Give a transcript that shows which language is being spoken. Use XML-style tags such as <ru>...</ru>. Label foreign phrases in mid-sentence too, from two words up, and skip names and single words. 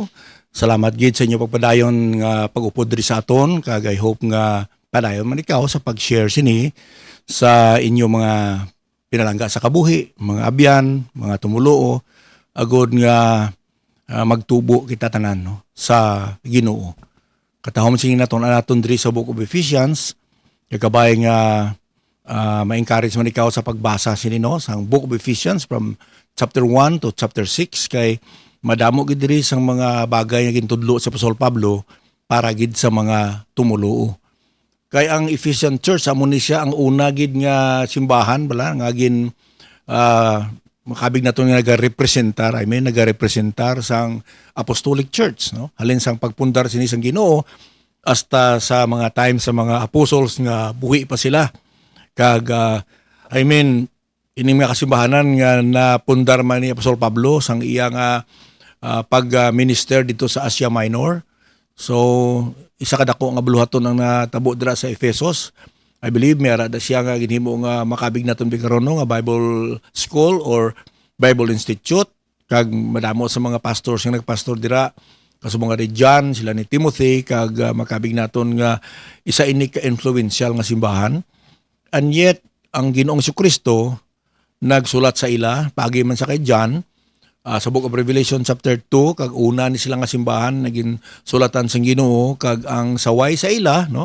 <hil>Salamat gid sa inyo pagpadayon nga pag-upod diri sa aton kag</hil> <en>I hope</en> <hil>nga padayon man ikaw sa pag-share sini sa inyo mga pinalangga sa kabuhi, mga abyan, mga tumuluo agod nga magtubo kita tanan no, sa Ginoo. Katahom singin naton diri sa Book of Ephesians, kabay nga ma-encourage man ikaw sa pagbasa sinino sa Book of Ephesians</hil> <en>from chapter 1 to chapter 6</en> <hil>kay madamo gid diri sang mga bagay nga gintudlo sa Apostol Pablo para gid sa mga tumuluo. Kay ang Ephesian Church amo ni siya ang una gid nga simbahan bala nga gin makabig nato nga nagarepresentar, nagarepresentar sang Apostolic Church no. Halin sang pagpundar sini sang Ginoo hasta sa mga time sa mga apostles nga buhi pa sila. Kag ini mga kasimbahanan nga napundar man ni Apostol Pablo sang iya nga pag-minister dito sa Asia Minor. So isa kadako nga buluhaton ang natabo dira sa Efesos.</hil> <en>I believe</en> <hil>may ara siya nga ginhimo nga makabig naton bikaron nga</hil> <en>Bible School or Bible Institute.</en> <hil>Kag madamo sa mga pastors nga nagpastor dira kasubong nga ni John, sila ni Timothy kag makabig naton nga isa ini ka influential nga simbahan.</hil> <en>And yet,</en> <hil>ang Ginoong Jesucristo nagsulat sa ila, pagi man sa kay John, sa Book of Revelation chapter 2, kag una ni sila nga simbahan, naging sulatan sa Ginoo, kag ang saway sa ila, no?</hil>